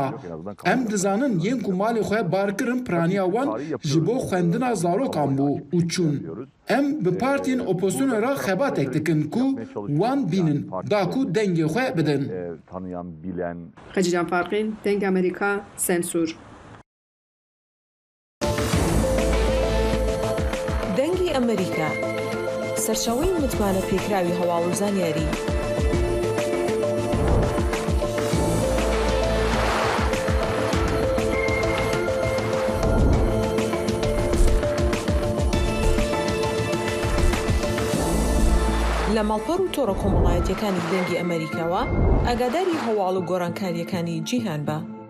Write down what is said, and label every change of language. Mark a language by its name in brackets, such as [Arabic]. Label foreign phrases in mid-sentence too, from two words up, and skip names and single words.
[Kurdish] Em dizanin yên ku malê xwe barkirin piraniya wan ji bo xwendina zarokan bû û çûn. Em bi partiyên opozisyona re xebatek dikin ku wan bînin da ku dengê xwe bidin. Xecican Farqîn, Deng Amerîka, Sensûr. [Central Kurdish] دەنگی ئەمریکا سەرچاوەی متمانە پێکراوی هەواڵ و زانیاری لە ماڵپەڕ و تۆڕە کۆمەڵایەتیەکانی دەنگی ئەمریکاوە ئاگاداری هەواڵ و گۆڕانکاریەکانی جیهان بە.